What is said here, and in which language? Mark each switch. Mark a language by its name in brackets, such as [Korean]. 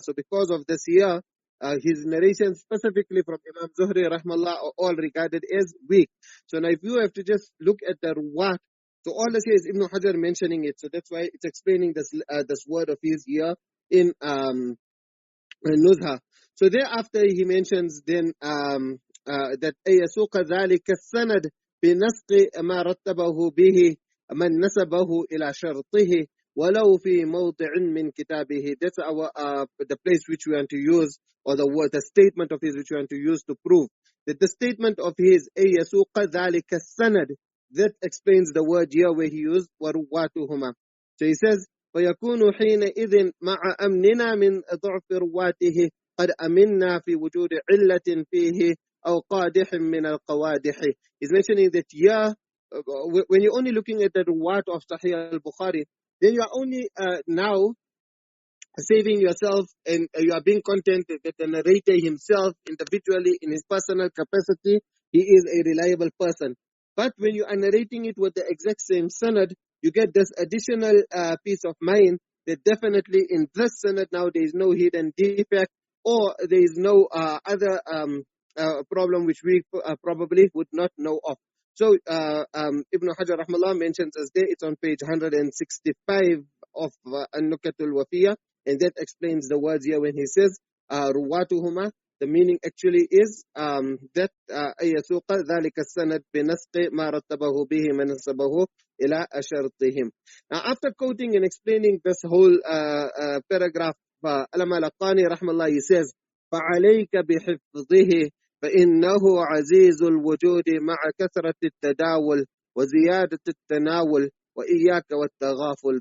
[English] So because of this here, his narrations specifically from Imam Zuhri rahmallah are all regarded as weak. So now if you have to just look at the ruwat, so all this here is Ibn Hajar mentioning it. So that's why it's explaining this word of his here in Nuzha. So thereafter he mentions then that [Arabic] يسوق ذلك السند بنسق ما رتبه به من نسبه إلى شرطه وَلَوْ فِي مَوْضِعٍ مِّن كِتَابِهِ. [English] That's the place which we want to use, or the statement of his which we want to use to prove that the statement of his [Arabic] يَسُوقَ ذَلِكَ السَّنَدِ, [English] that explains the word here where he used وَرُوَّاتُهُمَا. So he says [Arabic] فَيَكُونُ حِينَئِذٍ مَعَ أَمْنِنَا مِنْ ضَعْفِ رُوَّاتِهِ قَدْ أَمِنَّا فِي وُجُودِ عِلَّةٍ فِيهِ أَوْ قَادِحٍ مِّنَ الْقَوَادِحِ. [English] He's mentioning that here, when you're only looking at the ruwat of Sahih al-Bukhari, then you are only now saving yourself, and you are being content that the narrator himself, individually, in his personal capacity, he is a reliable person. But when you are narrating it with the exact same sanad, you get this additional peace of mind that definitely in this sanad now there is no hidden defect, or there is no other problem which we probably would not know of. So Ibn Hajar rahmallah mentions as there, it's on page 165 of An-Nukatul Wafiyah, and that explains the words here when he says ruwatuhuma. The meaning actually is that [Arabic] يسوق ذلك السند بنسق ما رتبه به من نسبه إلى شرطهم. [English] Now, after quoting and explaining this whole paragraph, Al-Malaqani rahmallah, he says, [Arabic] فَعَلَيْكَ بِحِفْظِهِ فَإِنَّهُ عَزِيزُ الْوُجُودِ مَعَ كَثْرَةِ التَّدَاوُلِ وَزِيَادَةِ التَّنَاوُلِ وَإِيَّاكَ وَالتَّغَافُلِ.